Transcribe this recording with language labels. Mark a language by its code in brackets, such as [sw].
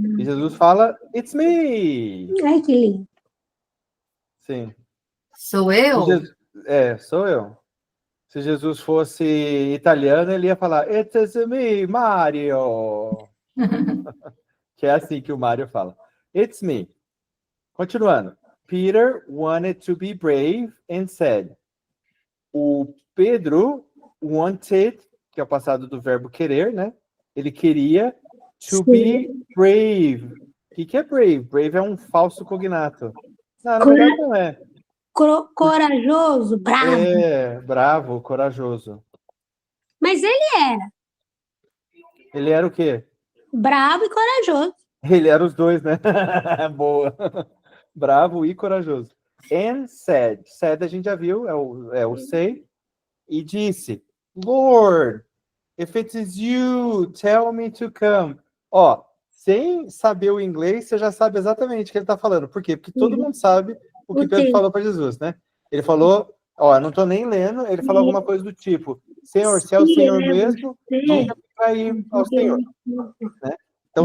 [pt] E Jesus fala, [en] it's me. [pt] Ai, que lindo. Sim. Sou eu? Sou eu. Se Jesus fosse italiano, ele ia falar, [en] it's me, Mario. [pt] Que é assim que o Mario fala. [en] It's me. [pt] Continuando. [en] Peter wanted to be brave and said. [pt] O Pedro wanted, que é o passado do verbo querer, né? Ele queria [en] to be brave. [pt] O que é brave? Brave é um falso cognato. Não, na verdade não é. Corajoso, bravo. Bravo, corajoso. Mas ele era Ele era o quê? bravo e corajoso. Ele era os dois, né? Boa. Bravo e corajoso. [en] And said. [pt] Said a gente já viu, é o say. E disse, [en] Lord, if it is you, tell me to come. [pt] Ó, sem saber o inglês, você já sabe exatamente o que ele está falando. Por quê? Porque todo mundo sabe o que Pedro falou para Jesus, né? Ele falou, eu não estou nem lendo, ele falou alguma coisa do tipo, Senhor, se é o Senhor mesmo, diga para ir ao Senhor. Né? Então,